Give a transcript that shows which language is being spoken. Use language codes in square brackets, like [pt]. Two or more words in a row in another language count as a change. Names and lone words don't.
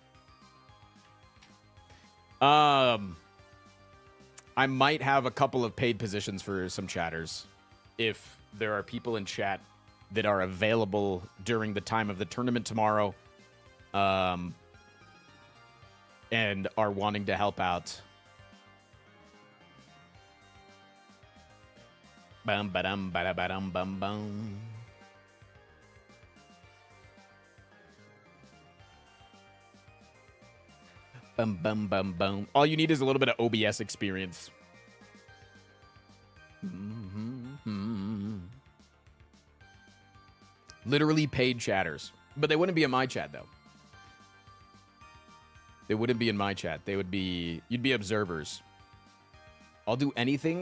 [en] I might have a couple of paid positions for some chatters if there are people in chat that are available during the time of the tournament tomorrow, and are wanting to help out. Bum ba-dum ba-da-ba-dum bum bum. Bum bum bum bum. All you need is a little bit of OBS experience. Literally paid chatters. But they wouldn't be in my chat, though. They wouldn't be in my chat. You'd be observers. I'll do anything.